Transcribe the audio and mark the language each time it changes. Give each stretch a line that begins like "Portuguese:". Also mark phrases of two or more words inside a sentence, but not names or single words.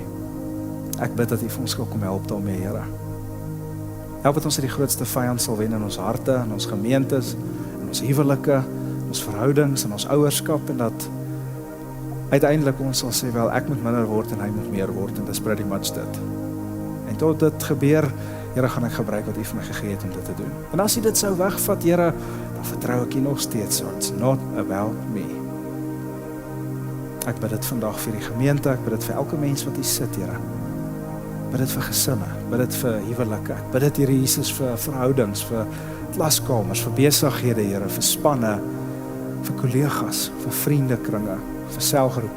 Afrikaans: Ek bid dat U vir ons sal kom help daarmee, Here. Help dat ons die grootste vyand sal wen in ons harte, in ons gemeentes, in ons huwelike, in ons verhoudings, in ons ouerskap, en dat uiteindelik ons sal sê, wel, ek moet minder word en hy moet meer word, en dis
English: pretty much
Afrikaans: dit. En tot dit gebeur, Here, gaan ek gebruik wat U vir my gegee het om dit te doen. En as U dit sou wegvat, Here, dan vertrou ek U nog steeds,
English: so it's not about me.
Afrikaans: Ek bid dit vandag vir die gemeente, ek bid dit vir elke mens wat hier sit, Here. Ek bid dit vir gesinne, ek bid dit vir huwelike, ek bid dit, Here Jesus, vir verhoudings, vir klaskamers, vir besighede, Here, vir spanne, vir kollegas, vir vriendekringe, vir selgroepe.